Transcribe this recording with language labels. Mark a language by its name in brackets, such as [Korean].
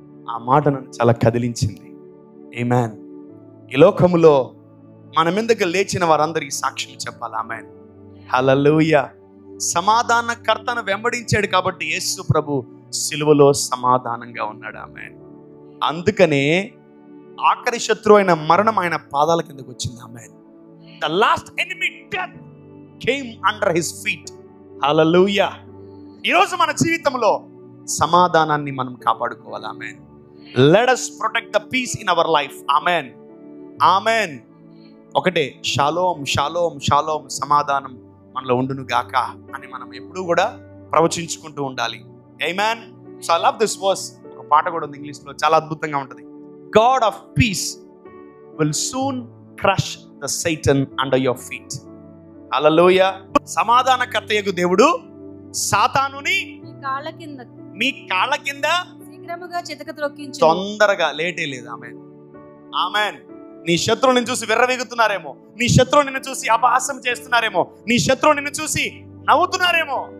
[Telugu] ఆ మాట నన్ను చాలా కదిలించింది. ఆమేన్. ఈ లోకములో మన మీదకి లేచిన వారందరికీ సాక్ష్యం చెప్పాలి. ఆమేన్. హల్లెలూయా. సమాధానకర్తను వెంబడించాడు కాబట్టి యేసు ప్రభు సిలువలో సమాధానంగా ఉన్నాడు. ఆమేన్. అందుకనే ఆఖరి శత్రువు అయిన మరణం ఆయన పాదాల కిందకు వచ్చింది. ఆమేన్. [English] The last enemy, death, came under his feet. [Telugu] హల్లెలూయా. ఈరోజు మన జీవితంలో సమాధానాన్ని మనం కాపాడుకోవాలి. ఆమేన్. [English] Let us protect the peace in our life. [Telugu] ఆమేన్. ఆమేన్. ఒకటే, షాలోమ్ షాలోమ్ షాలోమ్, సమాధానం మనలో ఉండును గాక అని మనం ఎప్పుడూ కూడా ప్రవచించుకుంటూ ఉండాలి. ఆమేన్. [English] So I love this verse. [Telugu] ఒక పాట కూడా ఉంది ఇంగ్లీష్లో, చాలా అద్భుతంగా ఉంటుంది. [English] God of peace will soon crush the Satan under your feet. [Telugu] హల్లెలూయా. సమాధానకర్తయగు దేవుడు సాతానుని మీ కాళ్ళ కింద శీఘ్రముగా చితక త్రొక్కించు. తొందరగా, లేటే లేదు. ఆమేన్. ఆమేన్. నీ శత్రువు నిన్ను చూసి విర్రవీగుతున్నారేమో, నీ శత్రువు నిన్ను చూసి అపహాస్యం చేస్తున్నారేమో, నీ శత్రువు నిన్ను చూసి నవ్వుతున్నారేమో.